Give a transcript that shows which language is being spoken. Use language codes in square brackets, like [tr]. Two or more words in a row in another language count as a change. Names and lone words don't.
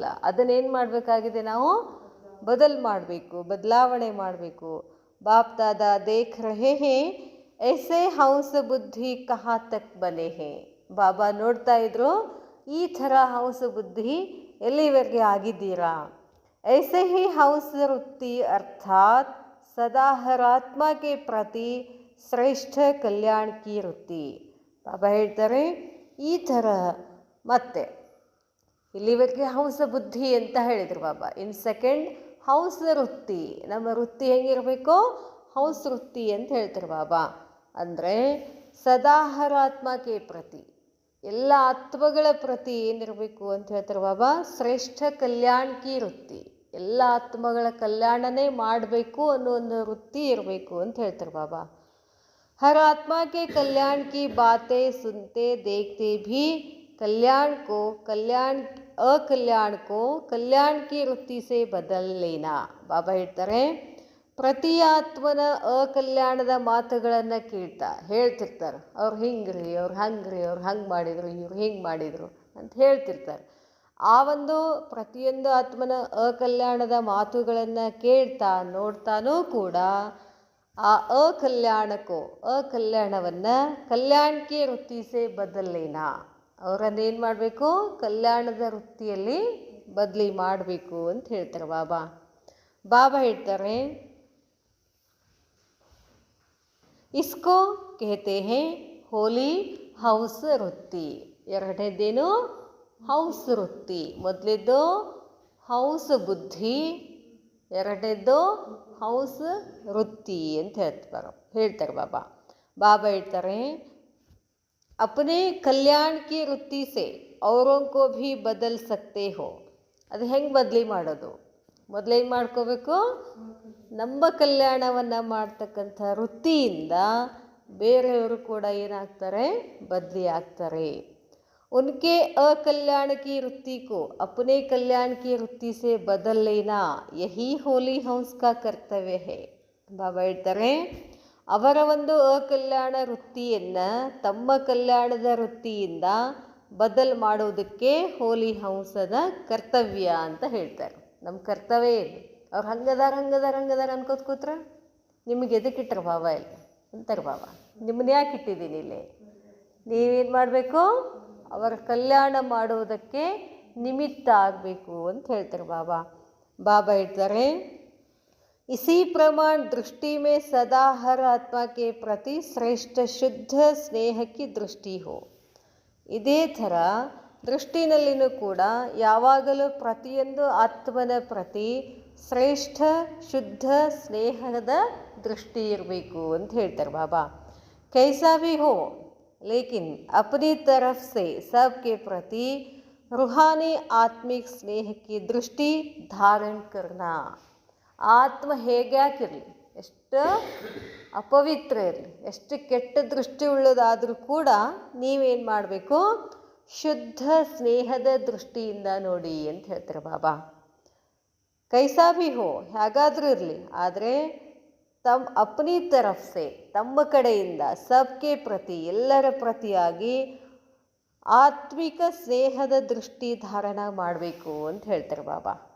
[kn] ಅದನ್ನೇನು ಮಾಡಬೇಕಾಗಿದೆ? ನಾವು ಮಾಡಬೇಕು, ಬದಲಾವಣೆ ಮಾಡಬೇಕು. [hi] बाप दादा देख रहे हैं ऐसे हंस बुद्धि कहाँ तक बने हैं. [kn] ಬಾಬಾ ನೋಡ್ತಾ ಇದ್ರು, ಈ ಥರ ಹಂಸ ಬುದ್ಧಿ ಎಲ್ಲಿವರೆಗೆ ಆಗಿದ್ದೀರಾ? [hi] ऐसे ही हंस वृत्ति अर्थात सदा हर आत्मा के प्रति श्रेष्ठ कल्याण की वृत्ति. [kn] ಬಾಬಾ ಹೇಳ್ತಾರೆ ಈ ಥರ. ಮತ್ತೆ ಇಲ್ಲಿವರೆಗೆ ಹಂಸ ಬುದ್ಧಿ ಅಂತ ಹೇಳಿದರು ಬಾಬಾ. [en] in second [kn] ಹಂಸ ವೃತ್ತಿ. ನಮ್ಮ ವೃತ್ತಿ ಹೆಂಗಿರಬೇಕು? ಹಂಸ ವೃತ್ತಿ ಅಂತ ಹೇಳ್ತಾರೆ ಬಾಬಾ. ಅಂದರೆ ಸದಾ ಹರ ಆತ್ಮಕ್ಕೆ ಪ್ರತಿ, ಎಲ್ಲ ಆತ್ಮಗಳ ಪ್ರತಿ ಏನಿರಬೇಕು ಅಂತ ಹೇಳ್ತಾರೆ ಬಾಬಾ? [hi] श्रेष्ठ कल्याण की वृत्ति. [kn] ಎಲ್ಲ ಆತ್ಮಗಳ ಕಲ್ಯಾಣನೇ ಮಾಡಬೇಕು ಅನ್ನೋ ಒಂದು ವೃತ್ತಿ ಇರಬೇಕು ಅಂತ ಹೇಳ್ತಾರೆ ಬಾಬಾ. [hi] हर आत्मा के कल्याण की बातें सुनते देखते भी कल्याण को कल्याण की वृत्ति से बदल लेना. [kn] ಬಾಬಾ ಹೇಳ್ತಾರೆ ಪ್ರತಿ ಆತ್ಮನ ಅಕಲ್ಯಾಣದ ಮಾತುಗಳನ್ನು ಹೇಳ್ತಿರ್ತಾರೆ. ಅವ್ರು ಹಿಂಗ್ರಿ, ಅವ್ರು ಹಂಗ್ರಿ, ಅವ್ರು ಹಂಗೆ ಮಾಡಿದರು, ಇವ್ರು ಹಿಂಗೆ ಮಾಡಿದರು ಅಂತ ಹೇಳ್ತಿರ್ತಾರೆ. ಆ ಒಂದು ಪ್ರತಿಯೊಂದು ಆತ್ಮನ ಅಕಲ್ಯಾಣದ ಮಾತುಗಳನ್ನು ಕೇಳ್ತಾ ನೋಡ್ತಾನೂ ಕೂಡ ಆ ಅಕಲ್ಯಾಣವನ್ನು ಕಲ್ಯಾಣಕ್ಕೆ [hi] वृत्ति से बदलेना, [kn] ಅವರನ್ನೇನು ಮಾಡಬೇಕು? ಕಲ್ಯಾಣದ ವೃತ್ತಿಯಲ್ಲಿ ಬದಲಿ ಮಾಡಬೇಕು ಅಂತ ಹೇಳ್ತಾರೆ ಬಾಬಾ. ಬಾಬಾ ಹೇಳ್ತಾರೆ [hi] इसको कहते हैं होली हौस वृत्ति. [kn] ಎರಡನೇದೇನು? ಹೌಸ್ ವೃತ್ತಿ. ಮೊದಲೇದು ಹೌಸ್ ಬುದ್ಧಿ, ಎರಡನೇದು ಹೌಸ್ ವೃತ್ತಿ ಅಂತ ಹೇಳ್ತಾರೆ ಬಾಬಾ. ಬಾಬಾ ಹೇಳ್ತಾರೆ [hi] अपने कल्याण की वृत्ति से औरों को भी बदल सकते हो. [kn] ಅದು ಹೆಂಗೆ ಬದಲಿ ಮಾಡೋದು? ಮೊದಲೇನು ಮಾಡ್ಕೋಬೇಕು? ನಮ್ಮ ಕಲ್ಯಾಣವನ್ನು ಮಾಡ್ತಕ್ಕಂಥ ವೃತ್ತಿಯಿಂದ ಬೇರೆಯವರು ಕೂಡ ಏನಾಗ್ತಾರೆ? ಬದಲಿ ಆಗ್ತಾರೆ. [hi] उनके अकल्याण की वृत्ति को अपने कल्याण की वृत्ति से बदल लेना यही होली हंस का कर्तव्य है. [kn] ಬಾಬಾ ಹೇಳ್ತಾರೆ ಅವರ ಒಂದು ಅಕಲ್ಯಾಣ ವೃತ್ತಿಯನ್ನು ತಮ್ಮ ಕಲ್ಯಾಣದ ವೃತ್ತಿಯಿಂದ ಬದಲು ಮಾಡೋದಕ್ಕೆ ಹೋಲಿ ಹಂಸದ ಕರ್ತವ್ಯ ಅಂತ ಹೇಳ್ತಾರೆ. ನಮ್ಮ ಕರ್ತವ್ಯ ಏನು? ಅವ್ರು ಹಂಗದಾರ ಅನ್ಕೋತ ಕೂತ್ರೆ ನಿಮಗೆ ಎದಕ್ಕಿಟ್ರ ಬಾಬಾ ಇಲ್ಲ ಅಂತಾರೆ ಬಾಬಾ. ನಿಮ್ಮನ್ನ ಯಾಕೆ ಇಟ್ಟಿದ್ದೀನಿ ಇಲ್ಲಿ? ನೀವೇನು ಮಾಡಬೇಕು? ಅವರ ಕಲ್ಯಾಣ ಮಾಡುವುದಕ್ಕೆ ನಿಮಿತ್ತ ಆಗಬೇಕು ಅಂತ ಹೇಳ್ತಾರೆ ಬಾಬಾ. ಬಾಬಾ ಹೇಳ್ತಾರೆ [hi] इसी प्रमाण दृष्टि में सदा हर आत्मा के प्रति श्रेष्ठ शुद्ध स्नेह की दृष्ಟಿ हो. [kn] ಇದೇ ಥರ ದೃಷ್ಟಿನಲ್ಲಿನೂ ಕೂಡ ಯಾವಾಗಲೂ ಪ್ರತಿಯೊಂದು ಆತ್ಮನ ಪ್ರತಿ ಶ್ರೇಷ್ಠ ಶುದ್ಧ ಸ್ನೇಹದ ದೃಷ್ಟಿ ಇರಬೇಕು ಅಂತ ಹೇಳ್ತಾರೆ ಬಾಬಾ. [hi] कैसा भी हो लेकिन अपनी तरफ से सबके प्रति रूहानी आत्मिक स्नेह की दृष्टि धारण करना. [kn] ಆತ್ಮ ಹೇಗ್ಯಾಕಿರಲಿ, ಎಷ್ಟು ಅಪವಿತ್ರ ಇರಲಿ, ಎಷ್ಟು ಕೆಟ್ಟ ದೃಷ್ಟಿ ಉಳ್ಳದಾದರೂ ಕೂಡ ನೀವೇನು ಮಾಡಬೇಕು? ಶುದ್ಧ ಸ್ನೇಹದ ದೃಷ್ಟಿಯಿಂದ ನೋಡಿ ಅಂತ ಹೇಳ್ತಾರೆ ಬಾಬಾ. [hi] कैसा भी हो, [kn] ಹೇಗಾದರೂ ಇರಲಿ, ಆದರೆ [hi] अपनी तरफ़ से [kn] ತಮ್ಮ ಕಡೆಯಿಂದ [hi] सबके प्रति [kn] ಎಲ್ಲರ ಪ್ರತಿಯಾಗಿ ಆತ್ಮಿಕ ಸ್ನೇಹದ ದೃಷ್ಟಿ ಧಾರಣ ಮಾಡಬೇಕು ಅಂತ ಹೇಳ್ತಾರೆ ಬಾಬಾ.